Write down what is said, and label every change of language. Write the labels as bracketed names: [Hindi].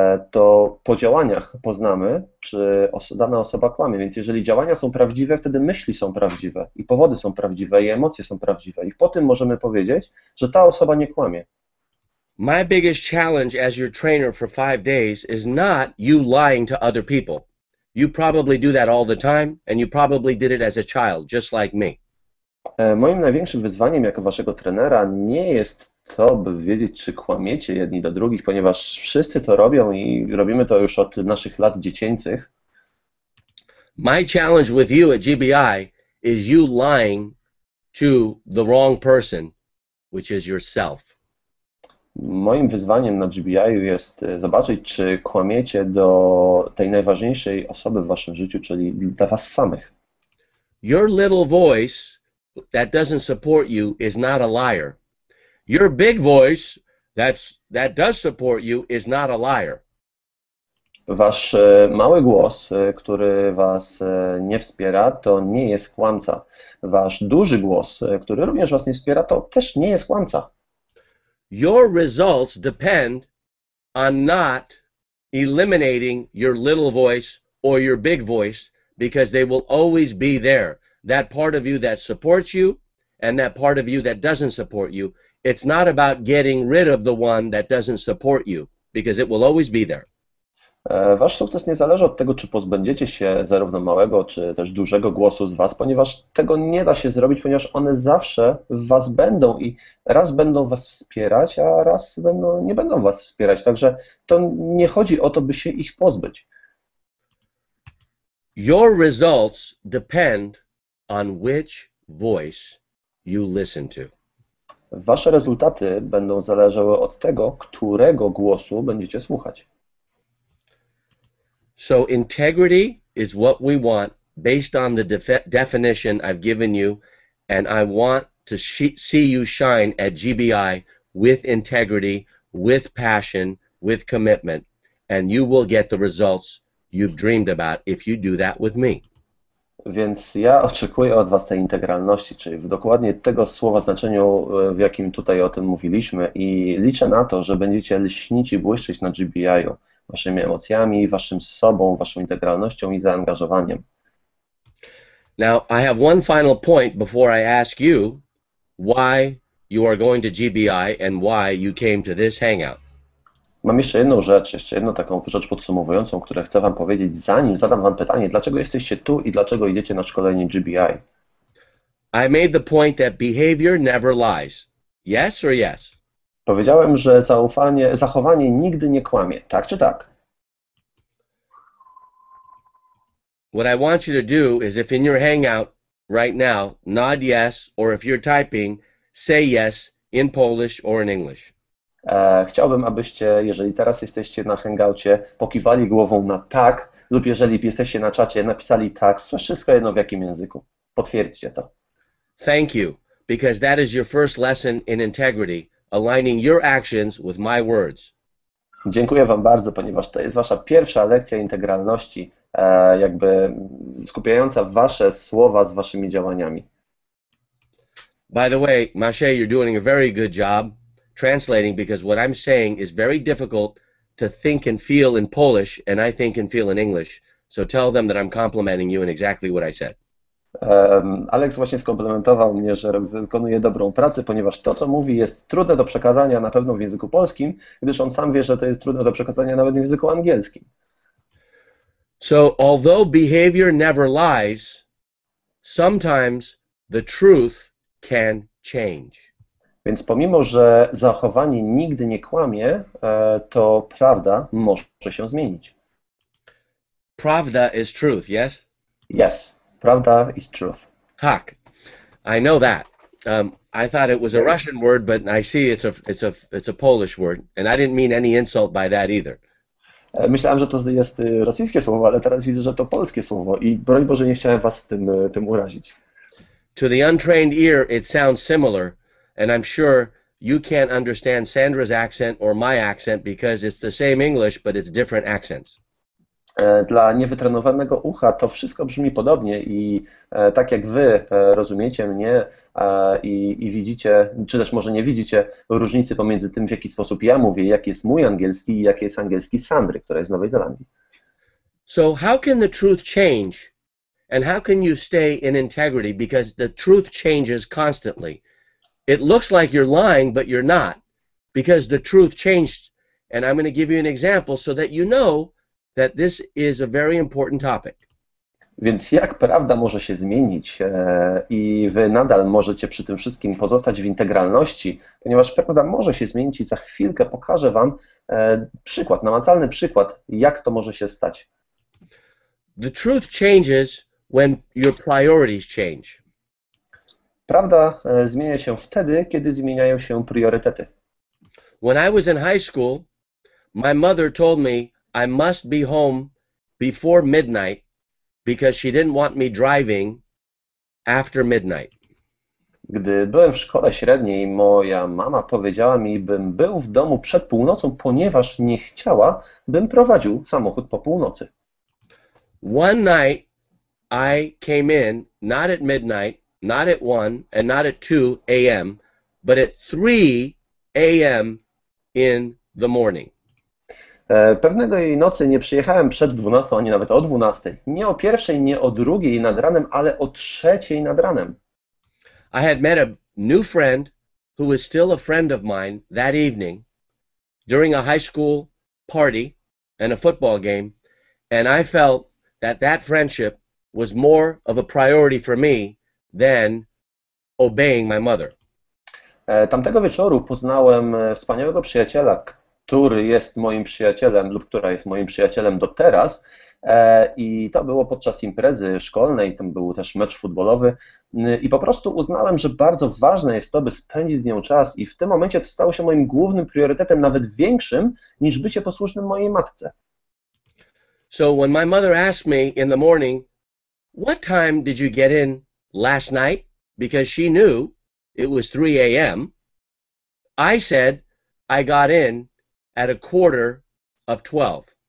[Polish] to po działaniach poznamy, czy dana osoba kłamie. Więc jeżeli działania są prawdziwe, wtedy myśli są prawdziwe i powody są prawdziwe i emocje są prawdziwe. I po tym możemy powiedzieć, że ta osoba nie kłamie. [English] My biggest challenge as your trainer for 5 days is not you lying to other people. You probably do that all the time, and you probably did it as a child, just like me. [Polish] Moim największym wyzwaniem jako waszego trenera nie jest to, by wiedzieć, czy kłamiecie jedni do drugich, ponieważ wszyscy to robią i robimy to już od naszych lat dziecięcych. [English] My challenge with you at GBI is you lying to the wrong person, which is yourself. [Polish] Moim wyzwaniem na GBI jest zobaczyć, czy kłamiecie do tej najważniejszej osoby w waszym życiu, czyli dla was samych. [English] Your little voice that doesn't support you is not a liar. Your big voice that does support you is not a liar. [Polish] Wasz mały głos, który was nie wspiera, to nie jest kłamca. Wasz duży głos, który również was nie wspiera, to też nie jest kłamca. [English] Your results depend on not eliminating your little voice or your big voice, because they will always be there. That part of you that supports you and that part of you that doesn't support you. It's not about getting rid of the one that doesn't support you, because it will always be there. [Polish] Wasz sukces nie zależy od tego, czy pozbędziecie się zarówno małego, czy też dużego głosu z was, ponieważ tego nie da się zrobić, ponieważ one zawsze w was będą i raz będą was wspierać, a raz nie będą was wspierać. Także to nie chodzi o to, by się ich pozbyć. [English] Your results depend on which voice you listen to. [Polish] Wasze rezultaty będą zależały od tego, którego głosu będziecie słuchać. [English] So integrity is what we want based on the definition I've given you, and I want to see you shine at GBI with integrity, with passion, with commitment, and you will get the results you've dreamed about if you do that with me. [Polish] Więc ja oczekuję od was tej integralności, czyli w dokładnie tego słowa znaczeniu, w jakim tutaj o tym mówiliśmy, i liczę na to, że będziecie lśnić i błyszczeć na GBI-u waszymi emocjami, waszym sobą, waszą integralnością i zaangażowaniem. [English] Now, I have one final point before I ask you why you are going to GBI and why you came to this hangout. [Polish] Mam jeszcze jedną taką rzecz podsumowującą, którą chcę wam powiedzieć, zanim zadam wam pytanie, dlaczego jesteście tu i dlaczego idziecie na szkolenie GBI. [English] I made the point that behavior never lies. Yes or yes? [Polish] Powiedziałem, że zachowanie nigdy nie kłamie. Tak czy tak? [English] What I want you to do is, if in your hangout right now, nod yes, or if you're typing, say yes in Polish or in English. [Polish] Chciałbym, abyście, jeżeli teraz jesteście na hangoucie, pokiwali głową na tak, lub jeżeli jesteście na czacie, napisali tak, wszystko jedno w jakim języku. Potwierdźcie to. [English] Thank you, because that is your first lesson in integrity, aligning your actions with my words. [Polish] Dziękuję wam bardzo, ponieważ to jest wasza pierwsza lekcja integralności, jakby skupiająca wasze słowa z waszymi działaniami. [English] By the way, Masze, you're doing a very good job translating, because what I'm saying is very difficult to think and feel in Polish, and I think and feel in English. So tell them that I'm complimenting you in exactly what I said. [Polish] Alex właśnie skomplementował mnie, że wykonuje dobrą pracę, ponieważ to, co mówi, jest trudne do przekazania na pewno w języku polskim, gdyż on sam wie, że to jest trudne do przekazania nawet w języku angielskim. [English] So, although behavior never lies, sometimes the truth can change. [Polish] Więc pomimo, że zachowanie nigdy nie kłamie, to prawda może się zmienić. [English] Pravda is truth, yes? Yes, prawda is truth. [Polish] Tak. [English] I know that. I thought it was a Russian word, but I see it's a Polish word, and I didn't mean any insult by that either. [Polish] Myślałem, że to jest rosyjskie słowo, ale teraz widzę, że to polskie słowo i broń Boże, nie chciałem was tym urazić. [English] To the untrained ear, it sounds similar, and I'm sure you can't understand Sandra's accent or my accent because it's the same English, but it's different accents. [Polish] Dla niewytrenowanego ucha to wszystko brzmi podobnie i tak jak wy rozumiecie mnie i widzicie, czy też może nie widzicie różnicy pomiędzy tym, w jaki sposób ja mówię, jaki jest mój angielski i jaki jest angielski Sandry, która jest z Nowej Zelandii. [English] So how can the truth change? And how can you stay in integrity? Because the truth changes constantly. It looks like you're lying, but you're not, because the truth changed. And I'm going to give you an example so that you know that this is a very important topic. [Polish] Więc jak prawda może się zmienić i wy nadal możecie przy tym wszystkim pozostać w integralności, ponieważ prawda może się zmienić i za chwilkę pokażę wam przykład, namacalny przykład, jak to może się stać. [English] The truth changes when your priorities change. [Polish] Prawda zmienia się wtedy, kiedy zmieniają się priorytety. [English] When I was in high school, my mother told me I must be home before midnight because she didn't want me driving after midnight. [Polish] Gdy byłem w szkole średniej, moja mama powiedziała mi, bym był w domu przed północą, ponieważ nie chciała, bym prowadził samochód po północy. [English] One night I came in not at midnight, not at 1 and not at 2 a.m., but at 3 a.m. in the morning. [Polish] Pewnego jej nocy nie przyjechałem przed 12, ani nawet o 12. Nie o pierwszej, nie o drugiej nad ranem, ale o 3 nad ranem. [English] I had met a new friend who was still a friend of mine that evening during a high school party and a football game, and I felt that that friendship was more of a priority for me than obeying my mother. [Polish] Tamtego wieczoru poznałem wspaniałego przyjaciela, który jest moim przyjacielem lub która jest moim przyjacielem do teraz. I to było podczas imprezy szkolnej, tam był też mecz futbolowy i po prostu uznałem, że bardzo ważne jest to, by spędzić z nią czas i w tym momencie to stało się moim głównym priorytetem, nawet większym niż bycie posłusznym mojej matce. [English] So when my mother asked me in the morning, what time did you get in last night? Because she knew it was 3 a.m., I said I got in at 11:45.